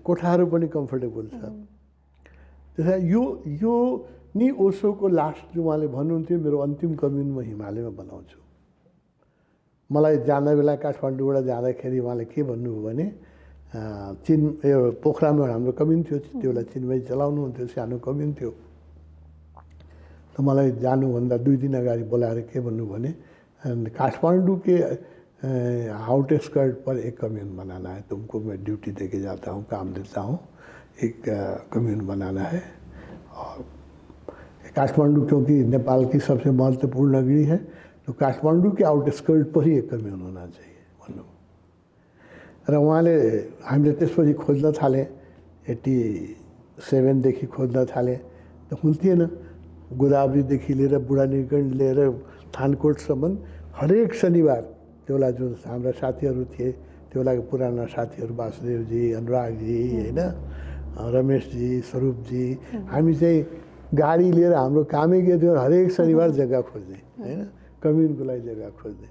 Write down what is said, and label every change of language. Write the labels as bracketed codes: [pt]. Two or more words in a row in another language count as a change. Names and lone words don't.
[ne] कोठाहरू पनि कम्फर्टेबल छ। त्यसै यो नि ओशोको लास्ट जो उहाँले भन्नुहुन्थ्यो मेरो अन्तिम कम्युन म हिमालयमा बनाउँछु। मलाई जाँदा बेला काठमाडौँबाट जाँदाखेरि उहाँले के भन्नुभयो भने पोखरामा हाम्रो कम्युन थियो, त्यो बेला चिन्मय चलाउनुहुन्थ्यो, सानो कम्युन थियो। त मलाई जानुभन्दा 2 दिन अगाडि बोलाएर के भन्नुभयो भने [hi] काठमांडू के आउटस्कर्ट पर एक कम्युन बनाना है, तुमको मैं ड्यूटी देके जाता हूँ, काम देता हूँ, एक कम्युन बनाना है। और काठमांडू क्योंकि नेपाल की सबसे महत्वपूर्ण नगरी है, तो काठमांडू के आउटस्कर्ट पर ही एक कम्युन होना चाहिए भन्नु। [ne] र उहाँले हामीले त्यसपछि खोज्न थाले, 87 देखि खोज्न थाले, त हुन्थेन। गोदावरीदेखि लिएर बुढानीगढ लिएर थानकोटसम्म हरेक शनिबार त्यो बेला जो हाम्रा साथीहरू थिए, त्यो बेलाको पुराना साथीहरू वासुदेवजी, अनुरागजी, होइन, रमेशजी, स्वरूपजी, हामी चाहिँ गाडी लिएर हाम्रो कामै के थियो, हरेक शनिबार जग्गा खोज्ने, होइन, कम्युनको लागि जग्गा खोज्ने।